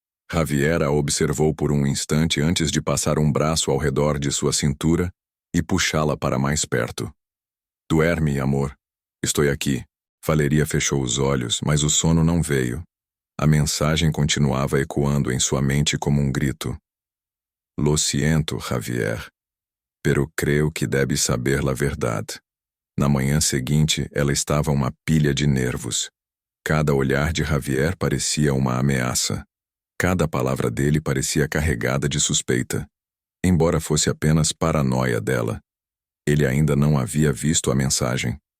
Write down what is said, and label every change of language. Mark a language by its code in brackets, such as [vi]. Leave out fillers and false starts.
[pt] Javier a observou por um instante antes de passar um braço ao redor de sua cintura e puxá-la para mais perto. [es] «Duerme, amor. [pt] Estou aqui». Valeria fechou os olhos, mas o sono não veio. A mensagem continuava ecoando em sua mente como um grito. [es] «Lo siento, Javier, pero creo que debe saber la verdade». [pt] Na manhã seguinte, ela estava uma pilha de nervos. Cada olhar de Javier parecia uma ameaça. Cada palavra dele parecia carregada de suspeita. Embora fosse apenas paranoia dela, ele ainda não havia visto a mensagem.